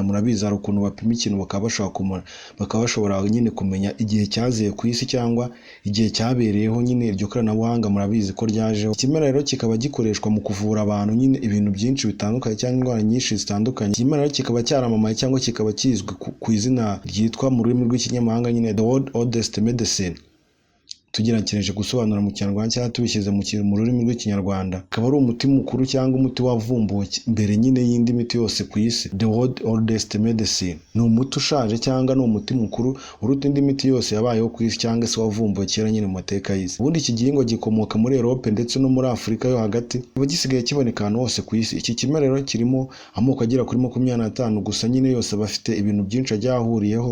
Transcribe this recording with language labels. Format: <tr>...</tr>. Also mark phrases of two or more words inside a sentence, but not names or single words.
<rw>Murabizi hari ukuntu bapima ikintu bakaba bashobora nyine kumenya igihe cyaziye ku isi cyangwa igihe cyabereyeho nyine iryo koranabuhanga, murabizi ko ryajeho. Ikimera rero kikaba gikoreshwa mu kuvura abantu nyine ibintu byinshi bitandukanye cyangwa indwara nyinshi zitandukanye. Ikimera rero kikaba cyaramamaye cyangwa kikaba kizwi ku izina ryitwa mu rurimi rw'ikinyamahanga nyine</rw> <en>the world oldest medicine.</en> <rw>Tugerageje gusobanura mu Kinyarwanda cyangwa tubishyize mu rurimi rw'Ikinyarwanda, akaba ari umuti mukuru cyangwa umuti wavumbuwe mbere nyine y'indi miti yose ku isi.</rw> <en>The world oldest medicine</en> <rw>ni umuti ushaje cyangwa ni umuti mukuru uruta indi miti yose yabayeho ku isi cyangwa se wavumbuwe kera nyine mu mateka y'isi. Ubundi iki gihingwa gikomoka muri Europe ndetse no muri Afurika yo hagati, kiba gisigaye kiboneka ahantu hose ku isi. Iki kimera rero kirimo amoko agera kuri 25, gusa nyine yose bafite ibintu byinshi ajya ahuriyeho.</rw>